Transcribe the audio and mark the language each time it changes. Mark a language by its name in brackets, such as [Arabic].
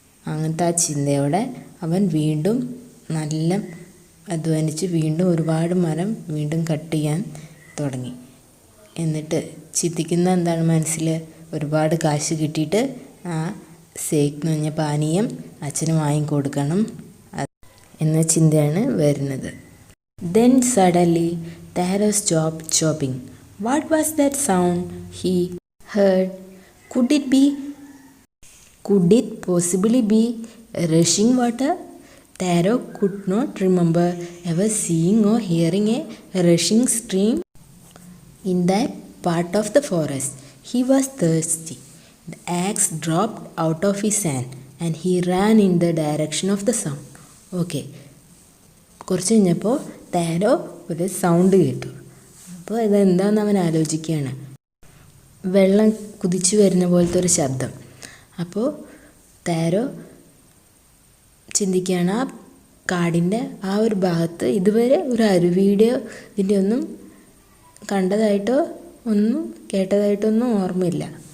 [Malayalam] അങ്ങനത്തെ ആ ചിന്തയോടെ അവൻ വീണ്ടും നല്ല അധ്വാനിച്ച് വീണ്ടും ഒരുപാട് മരം വീണ്ടും കട്ട് ചെയ്യാൻ തുടങ്ങി. എന്നിട്ട് ചിന്തിക്കുന്ന എന്താണ് മനസ്സിൽ, ഒരുപാട് കാശ് കിട്ടിയിട്ട് ആ സേക്ക് എന്ന് പറഞ്ഞ പാനീയം അച്ഛന് വാങ്ങിക്കൊടുക്കണം എന്ന ചിന്തയാണ് വരുന്നത്. [English] Then suddenly Taro stopped chopping. What was that sound he heard? Could it possibly be rushing water? Taro could not remember ever seeing or hearing a rushing stream in that part of the forest. He was thirsty. The axe dropped out of his hand and he ran in the direction of the sound. Okay. [Malayalam] കുറച്ച് കഴിഞ്ഞപ്പോൾ താരോ ഒരു sound കേട്ടു. അപ്പോൾ ഇതെന്താണെന്ന് അവൻ ആലോചിക്കുകയാണ്. വെള്ളം കുതിച്ചു വരുന്ന പോലത്തെ ഒരു ശബ്ദം. അപ്പോൾ താരോ ചിന്തിക്കുകയാണ്, ആ കാടിൻ്റെ ആ ഒരു ഭാഗത്ത് ഇതുവരെ ഒരു അരുവിയുടെയോ ഇതിൻ്റെ ഒന്നും കണ്ടതായിട്ടോ ഒന്നും കേട്ടതായിട്ടൊന്നും ഓർമ്മയില്ല.